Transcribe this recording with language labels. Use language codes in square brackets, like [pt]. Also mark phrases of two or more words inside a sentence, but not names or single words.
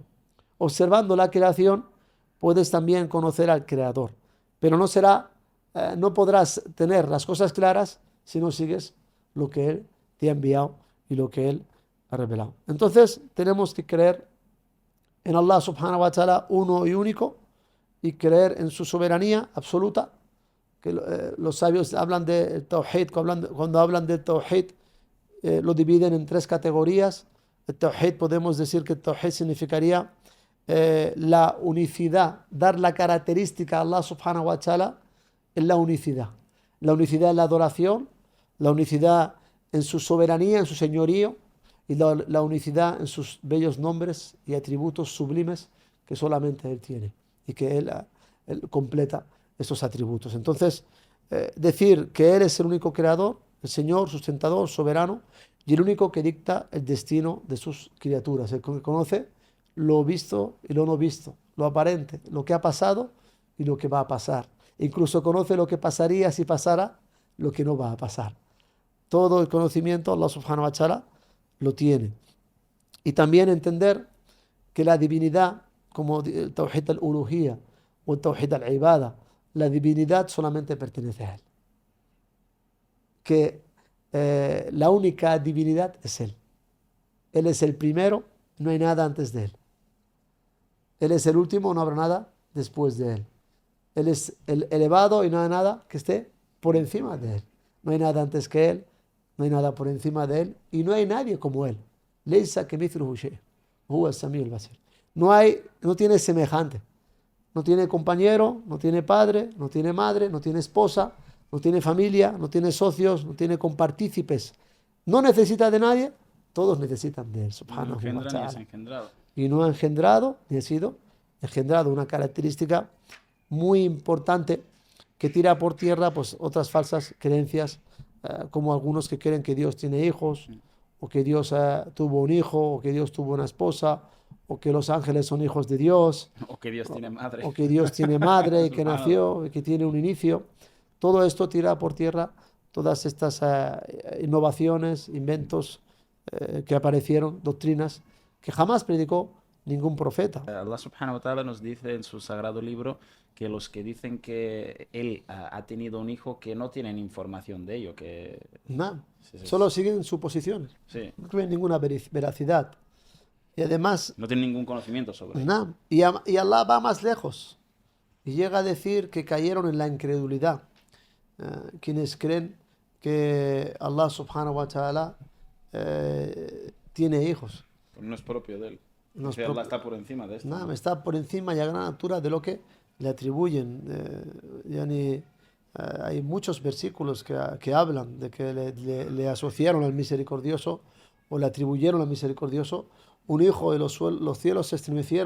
[es] Observando la creación puedes también conocer al creador. Pero no podrás tener las cosas claras si no sigues lo que él te ha enviado y lo que él ha revelado. Entonces tenemos que creer en [ar] الله سبحانه وتعالى [es] uno y único y creer en su soberanía absoluta, que los sabios hablan de Tawhid, cuando hablan de Tawhid lo dividen en tres categorías. El Tawhid, podemos decir que el Tawhid significaría la unicidad, dar la característica a [ar] الله سبحانه وتعالى [es] en la unicidad. La unicidad en la adoración, la unicidad en su soberanía, en su señorío, y la unicidad en sus bellos nombres y atributos sublimes que solamente Él tiene y que Él completa esos atributos. Entonces, decir que Él es el único creador, el Señor, sustentador, soberano, y el único que dicta el destino de sus criaturas, el que conoce lo visto y lo no visto, lo aparente, lo que ha pasado y lo que va a pasar. Incluso conoce lo que pasaría si pasara lo que no va a pasar. Todo el conocimiento [ar] الله سبحانه وتعالى [es] lo tiene. Y también entender que la divinidad, como el [ar] توحيد الألوهية [es] o el [ar] توحيد العبادة, [es] la divinidad solamente pertenece a Él. Que la única divinidad es Él. Él es el primero, no hay nada antes de Él. Él es el último, no habrá nada después de Él. Él es el elevado y no hay nada que esté por encima de Él. No hay nada antes que Él, no hay nada por encima de Él y no hay nadie como Él. [ar] ليس كمثله شيء، هو السميع البصير. [es] No tiene semejante. No tiene compañero, no tiene padre, no tiene madre, no tiene esposa, no tiene familia, no tiene socios, no tiene compartícipes. No necesita de nadie, todos necesitan de Él, [ar] سبحانه وتعالى. [es] Y no ha engendrado, ni ha sido engendrado, una característica muy importante que tira por tierra pues otras falsas creencias, como algunos que creen que Dios tiene hijos, o que Dios tuvo un hijo, o que Dios tuvo una esposa, o que los ángeles son hijos de Dios, o que Dios tiene madre, o que Dios tiene madre y que nació y que tiene un inicio. Todo esto tira por tierra todas estas innovaciones, inventos que aparecieron, doctrinas que jamás predicó ningún profeta. [ar] الله سبحانه وتعالى [es] nos dice en su sagrado libro que los que dicen que él ha tenido un hijo, que no tienen información de ello, que no, solo siguen suposiciones, sí. No tienen ninguna veracidad y además no tienen ningún conocimiento sobre ello. Y Allah va más lejos y llega a decir que cayeron en la incredulidad quienes creen que [ar] الله سبحانه وتعالى [es] tiene hijos. Pues no es propio de él. No Allah está por encima de esto. No, está por encima y a gran altura de lo que le atribuyen. Hay muchos versículos que hablan de que le asociaron al misericordioso o le atribuyeron al misericordioso un hijo y los cielos se estremecieron.